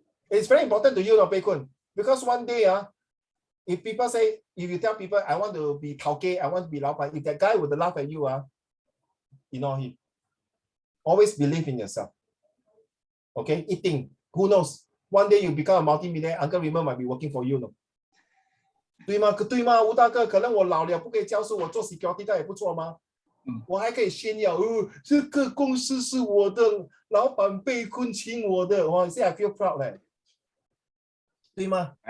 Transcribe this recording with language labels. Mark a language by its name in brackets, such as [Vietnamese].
[English] It's very important to you, Pei Kun, because one day, if people say, if you tell people, I want to be tauke, I want to be Lao Ban, if that guy would laugh at you, ignore him. Always believe in yourself. Okay, eating. Who knows? One day you become a multi-millionaire, Uncle Raymond might be working for you, no? [Chinese] 对吗？对吗？吴大哥，可能我老了不可以教书，我做 security guard 也不错吗？我还可以炫耀，这个公司是我的，老板被困请我的，哇！现在 [English] I feel proud [Chinese] 嘞，对吗？